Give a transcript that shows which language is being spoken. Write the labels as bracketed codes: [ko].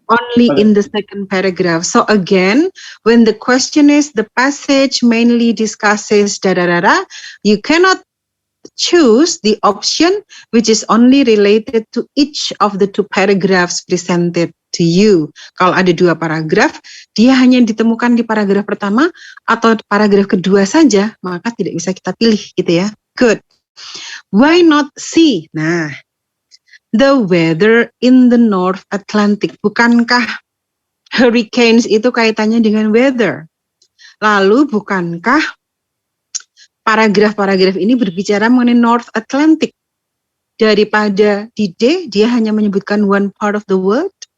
[en] Only in the second paragraph. So again, when the question is the passage mainly discusses da-da-da-da, you cannot choose the option which is only related to each of the two paragraphs presented to you. [id] Kalau ada dua paragraf, dia hanya ditemukan di paragraf pertama atau paragraf kedua saja, maka tidak bisa kita pilih gitu ya. [en] Good. Why not C? Nah, the weather in the North Atlantic. [id] Bukankah hurricanes itu kaitannya dengan weather? Lalu bukankah paragraf-paragraf ini berbicara mengenai North Atlantic? Daripada di D, dia hanya menyebutkan [en] one part of the world.